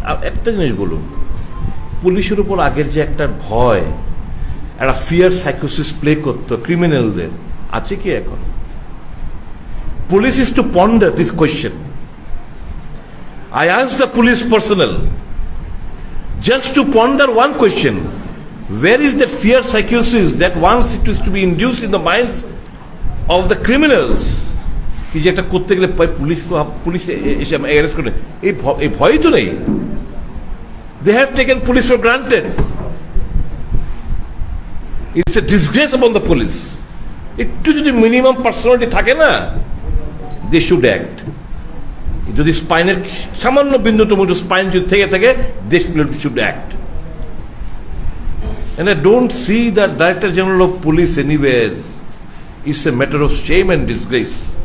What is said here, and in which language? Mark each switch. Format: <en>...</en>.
<bn>একটা জিনিস বলুন, পুলিশের উপর আগের যে একটা ভয়, একটা ফিয়ার সাইকোসিস প্লে করতো ক্রিমিনালদের, আছে কি এখন?</bn> <en>Police is to ponder this question. I asked the police personnel just to ponder one question: where is that fear psychosis that once it is to be induced in the minds of the criminals?</en> <bn>কি যেটা করতে গেলে police এসে arrest করে, এই ভয় তো নেই।</bn> <en>They have taken police for granted. It's a disgrace upon the police.</en> <bn>একটু যদি মিনিমাম পার্সোনালিটি থাকে না,</bn> <en>they should act.</en> <bn>যদি স্পাইনের সামান্য বিন্দুতম স্পাইন যদি থেকে থাকে,</bn> <en>they should act. And I don't see the Director General of Police anywhere. It's a matter of shame and disgrace.</en>